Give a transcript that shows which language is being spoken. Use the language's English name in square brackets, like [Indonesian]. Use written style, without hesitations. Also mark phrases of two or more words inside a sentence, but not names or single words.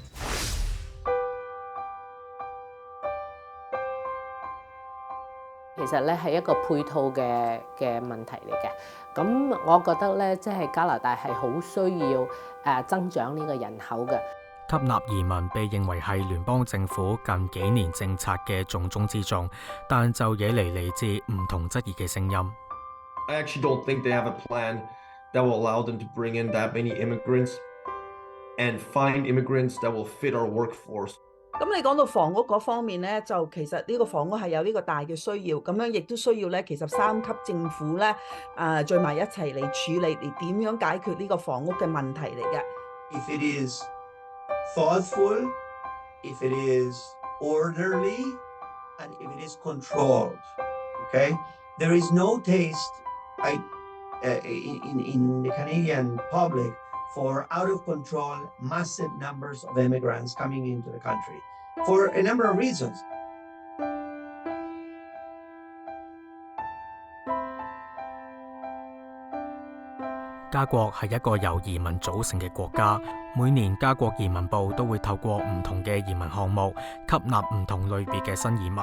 [Cantonese] 其實咧係一個配套嘅問題嚟嘅，咁我覺得咧，即係加拿大係好需要增長呢個人口嘅。吸納移民被認為係聯邦政府近幾年政策嘅重中之重，但就惹嚟自唔同質疑嘅聲音。 [English] I actually don't think they have a plan that will allow them to bring in that many immigrants and find immigrants that will fit our workforce。 [Cantonese] 咁你講到房屋嗰方面咧，就其實呢個房屋係有呢個大嘅需要，咁樣亦都需要咧，其實3級政府咧聚埋一齊嚟處理，嚟點樣解決呢個房屋嘅問題嚟嘅。 [English] If it is thoughtful, if it is orderly, and if it is controlled, okay? There is no taste in the Canadian public for out-of-control, massive numbers of immigrants coming into the country for a number of reasons. [Cantonese] 加國係一個由移民組成嘅國家，每年加國移民部都會透過唔同嘅移民項目吸納唔同類別嘅新移民。